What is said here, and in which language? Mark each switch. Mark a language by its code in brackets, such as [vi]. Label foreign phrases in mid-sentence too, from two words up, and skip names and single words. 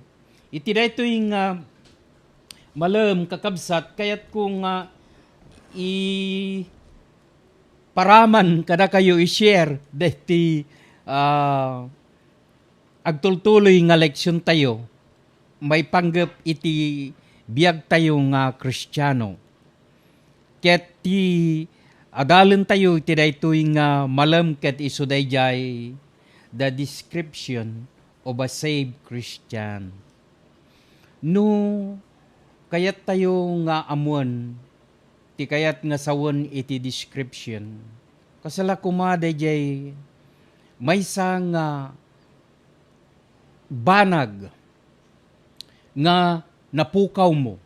[ilo] Iti daytoy nga malam kakabsat kayat kung paraman kada kayo i-share deti agtultuloy nga leksyon tayo, may panggap iti biyag tayo nga Kristiyano. Ket ti adalen tayo iti daytoy nga malam ket isu dayjay [en] the description of a saved Christian. [ilo] No kayat tayo nga amuan, ti kayat nga sawan iti description. Kasala kuma dayjay maysa nga banag nga napukaw mo.